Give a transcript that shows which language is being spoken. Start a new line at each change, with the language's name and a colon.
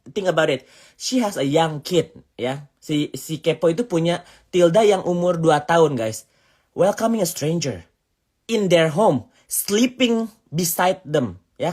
English: Think about it, she has a young kid ya.
Indonesian: Si Kepo itu punya Tilda yang umur 2 tahun guys.
English: Welcoming a stranger in their home, sleeping beside them ya.